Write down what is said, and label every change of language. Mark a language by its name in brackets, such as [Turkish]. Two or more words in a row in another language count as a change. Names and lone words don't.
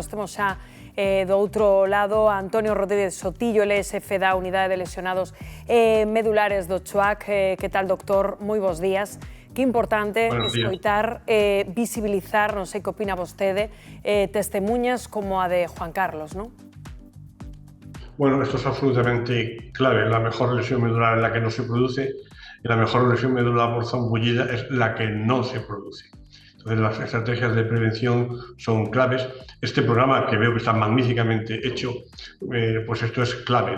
[Galician] Temos xa do outro lado a Antonio Rodríguez Sotillo, el é xefe da Unidade de Lesionados Medulares do CHOAC. Que tal, doctor? Moi bons días. Que importante escoitar, visibilizar, non sei que opina vostede, testemunhas como a de Juan Carlos, non? [Spanish] Bueno, esto es absolutamente clave. La mejor lesión medular es la que no se produce y la mejor lesión medular por zambullida es la que no se produce. Entonces, las estrategias de prevención son claves. Este programa, que veo que está magníficamente hecho, pues esto es clave.